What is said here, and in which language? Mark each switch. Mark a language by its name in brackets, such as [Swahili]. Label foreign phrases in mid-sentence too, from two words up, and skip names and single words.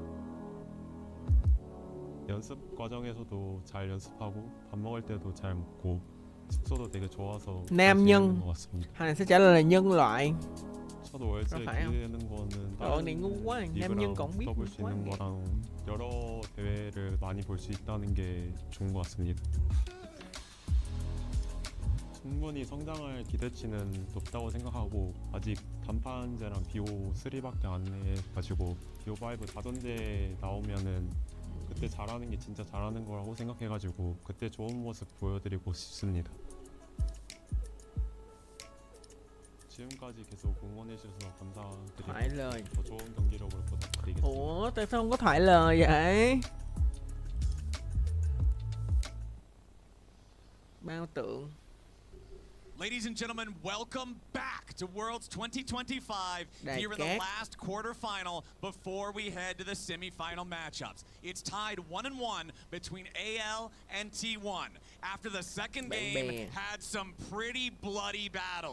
[Korean] 연습 과정에서도 잘 연습하고 밥 먹을 때도 잘 먹고 숙소도 되게 좋아서 [Vietnamese] Nam nhân. [Korean] 것 같습니다. [Vietnamese] Hai này sẽ trả lời là nhân loại. [Korean] 첫 월즈에 기대되는 거는 [Vietnamese] Trời này ngu quá, nam nhân còn biết [Korean] 붙어볼 수 있는 거랑 여러 대회를 많이 볼 수 있다는 게 좋은 것 같습니다. 충분히 성장할 기대치는 높다고 생각하고 아직 단판제랑 BO3밖에 안 해가지고 BO5 다전제 나오면은 그때 잘하는 게 진짜 잘하는 거라고 생각해가지고 그때 좋은 모습 보여드리고 싶습니다. 지금까지 계속 응원해주셔서 감사드리고 더 좋은 경기력으로 부탁드리겠습니다. [Vietnamese] Ủa tại sao không có thoại lời vậy? Bao tượng. [English] Ladies and gentlemen, welcome back to Worlds 2025 here in the last quarterfinal before we head to the semifinal matchups. It's tied 1-1 between AL and T1. After the second game had some pretty bloody battles.